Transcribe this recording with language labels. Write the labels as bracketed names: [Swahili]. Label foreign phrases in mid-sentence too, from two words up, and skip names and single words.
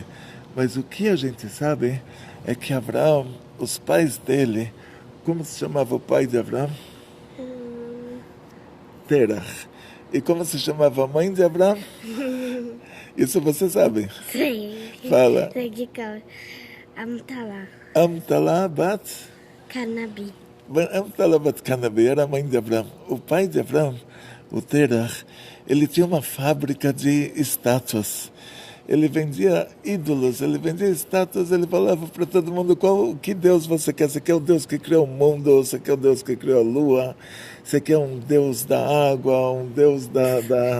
[Portuguese] Mas o que a gente sabe é que Abraão, os pais dele, como se chamava o pai de Abraão? Terach. E como se chamava a mãe de Abraão? Isso você sabe? Sim. Fala. Amtalá bat Canabi. Amtalá bat Canabi era a mãe de Abraão. O pai de Abraão, o Terach, ele tinha uma fábrica de estátuas. Ele vendia ídolos, ele vendia estátuas, ele falava para todo mundo que Deus você quer. Você quer o Deus que criou o mundo, você quer o Deus que criou a lua, você quer um Deus da água, um Deus da...